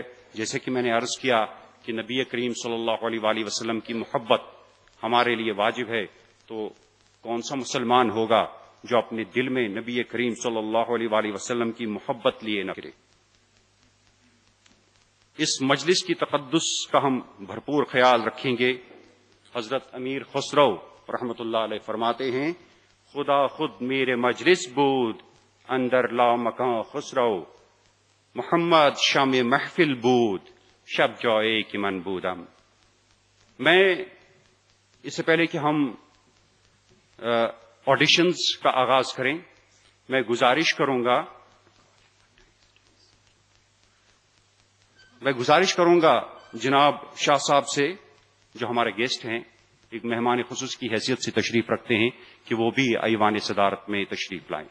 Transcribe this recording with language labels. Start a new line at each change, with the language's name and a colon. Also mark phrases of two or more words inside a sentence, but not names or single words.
Urdu: جیسے کہ میں نے عرض کیا کہ نبی کریم
Arabic: صلی اللہ علیہ وآلہ وسلم
Urdu: کی محبت ہمارے لیے واجب ہے، تو کون سا مسلمان ہوگا جو اپنے دل میں نبی کریم
Arabic: صلی اللہ علیہ وآلہ وسلم
Urdu: کی محبت لیے نہ کرے. اس مجلس کی تقدس کا ہم بھرپور خیال رکھیں گے. حضرت امیر خسرو رحمت اللہ علیہ فرماتے ہیں
Persian: خدا خود میرے مجلس بود اندر لا مکان خسرو، محمد شام محفل بود شب جائے کہ من بودم.
Urdu: میں اس سے پہلے کہ ہم آڈیشنز کا آغاز کریں میں گزارش کروں گا جناب شاہ صاحب سے جو ہمارے گیسٹ ہیں ایک مہمان خصوص کی حیثیت سے تشریف رکھتے ہیں کہ وہ بھی ایوان صدارت میں تشریف لائیں.